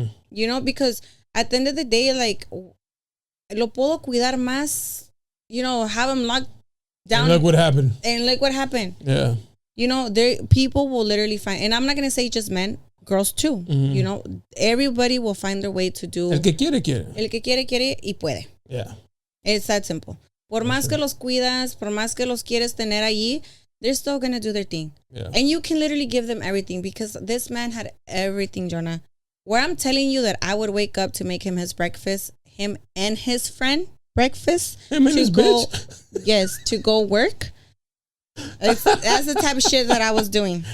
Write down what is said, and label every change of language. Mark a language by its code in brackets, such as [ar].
[en] You know, because at the end of the day, like, [es] lo puedo cuidar más, [en] you know, have him locked down. And look what happened. Yeah. You know, people will literally find, and I'm not going to say just men, girls too. You know, everybody will find their way to do. [es] El que quiere, quiere. El que quiere, quiere y puede. [en] Yeah. It's that simple. [es] Por más que los cuidas, por más que los quieres tener allí, [en] they're still going to do their thing. Yeah. And you can literally give them everything, because this man had everything, Jonah. Where I'm telling you that I would wake up to make him his breakfast, him and his friend breakfast. Him and his bitch? Yes, to go work. That's the type of shit that I was doing.